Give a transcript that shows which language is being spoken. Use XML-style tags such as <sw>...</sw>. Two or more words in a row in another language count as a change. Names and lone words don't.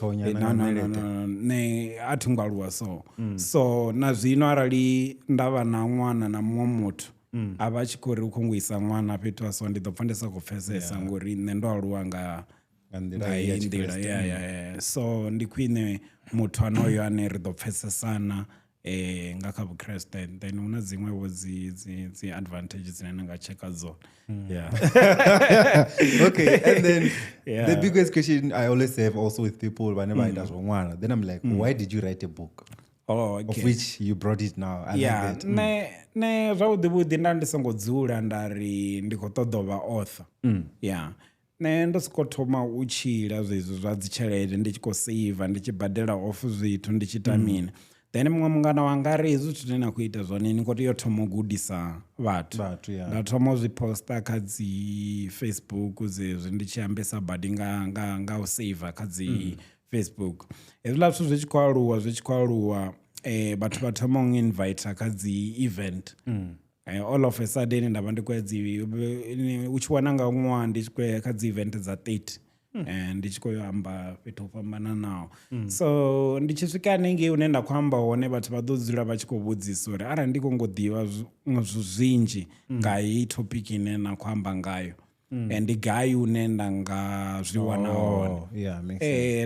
<ve>ne a thi ngo aluwa so na zwino arali nda vha na ṅwana na muṅwe muthu a vha tshi khou ri u khou ngo isa ṅwana fhethu a so ndi ḓo pfha ndi sa khou pfesesa ngori nṋe ndo aluwa nga hei nḓila so ndi khwine muthu anoyo ane ri ḓo pfesesana nga kha vukreste then hu na dziṅwevho dzi advantage dzine na nga checka dzone.</ve> <en>Okay, and then the biggest question I always have also with people whenever I does ṅwana, then I'm like, why did you write a book? Of which you brought it now. I like that.</en> <ve>Ne zwavhuḓi nda ndi songo dzula nda ri ndi khou ṱoḓa u vha author. Nṋe ndo sokou thoma u tshila zwezwo zwa dzi tshelede ndi tshi khou seiva ndi tshi badela off zwithu ndi tshi ita mini then muṅwe mungana wanga ri hezwi zwithu zwine na khou ita zwone ni khou tea u thoma u gudisa vhathu nda thoma u zwi posta kha dzi Facebook zwezwi ndi tshi ambesa badi nga u seiva kha dzi Facebook. Hezwiḽa zwithu zwi tshi khou aluwa vhathu vha thoma u invite kha dzi event</ve> <en>all of a sudden</en> <ve>nda vha ndi khou u tshi wana nga ṅwaha ndi tshi khou ya kha dzi event dza 30 ndi tshi khou amba fhethu ho fhambananaho. So ndi tshi swika hanengei hune nda khou amba hone vhathu vha ḓo dzula vha tshi khou vhudzisa uri arali ndi khou ngo ḓivha zwinzhi nga heyi topic ine na khou amba ngayo ndi gai hune nda nga zwi wana hone.</ve>